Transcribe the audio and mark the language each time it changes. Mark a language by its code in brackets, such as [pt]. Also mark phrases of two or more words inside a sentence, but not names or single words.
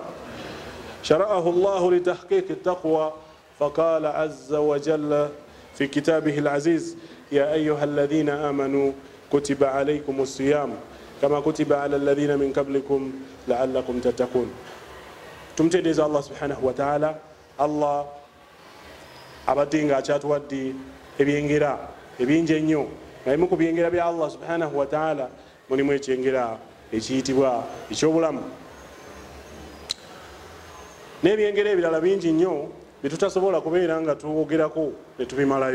[ar] شرعه الله لتحقيق التقوى، فقال عز وجل في كتابه العزيز: يا أيها الذين آمنوا كتب عليكم الصيام كما كتب على الذين من قبلكم لعلكم تتقون. [lg] tumtegeeza [ar] الله سبحانه وتعالى. [lg] Allah abadde nga akyatuwadde ebyengera ebingi ennyo, nga bimu ku byengera bya [ar] الله سبحانه وتعالى [lg] mulimu ekyengera ekiyitibwa ekyobulamu, n'ebyengera ebirala bingi nnyo byetutasobola kubeera nga tuwogerako ne tubimalayo.